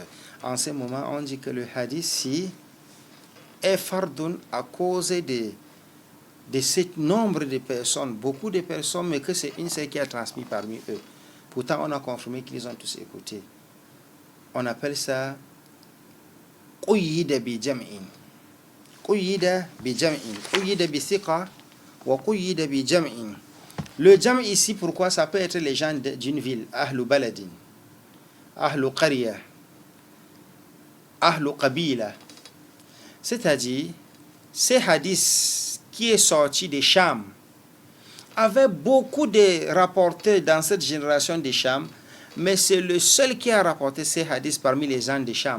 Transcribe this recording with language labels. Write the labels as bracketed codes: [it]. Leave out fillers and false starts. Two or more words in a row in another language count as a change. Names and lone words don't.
[fr] En ce moment, on dit que le hadith-ci est fardun à cause de ce nombre de personnes, beaucoup de personnes, mais que c'est une seule qui a transmis parmi eux. Pourtant, on a confirmé qu'ils ont tous écouté. On appelle ça [ar] قُيِّدَ بِجَمْعٍ. قُيِّدَ بِجَمْعٍ. قُيِّدَ بِثِقَةٍ وَقُيِّدَ بِجَمْعٍ. [fr] Le jam ici, pourquoi? Ça peut être les gens d'une ville, [ar] أَهْلُ بَلَدٍ، أَهْلُ قَرْيَةٍ، أَهْلُ قَبِيلَةٍ. [fr] C'est-à-dire, ces hadiths qui est sorti de Cham avait beaucoup de rapporteurs dans cette génération de Cham, mais c'est le seul qui a rapporté ces hadiths parmi les gens de Cham.